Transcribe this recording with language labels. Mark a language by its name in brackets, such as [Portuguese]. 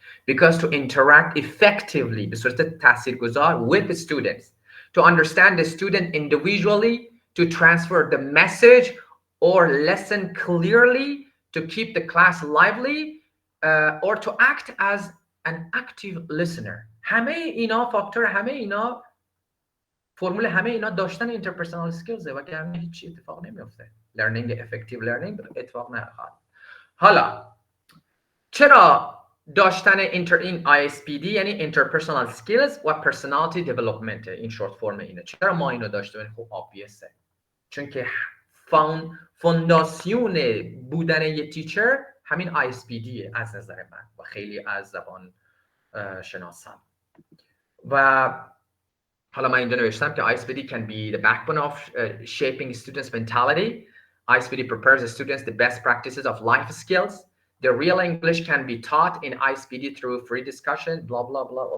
[English] Because to interact effectively with the students, to understand the student individually, to transfer the message or lesson clearly, to keep the class lively, or to act as an active listener. [Persian] همه اینا فاکتور، همه اینا فرمول، همه اینا داشتن interpersonal skills وگرنه هیچ اتفاق نمیفته. [English] learning effective learning [Persian] اتفاق نخواهد. حالا چرا داشتن این ISPD یعنی interpersonal skills و personality development، این شورت فرم اینه، چرا ما اینو داشته باشیم؟ خب obviously چون که فونداسیون بودن یه تیچر همین ISPD از نظر من و خیلی از زبان شناسم. و حالا من اینجا نوشتم که [English] ISPD can be the backbone of shaping students' mentality. ISPD prepares the students the best practices of life skills. The real English can be taught in ISPD through free discussion, blah, blah, blah.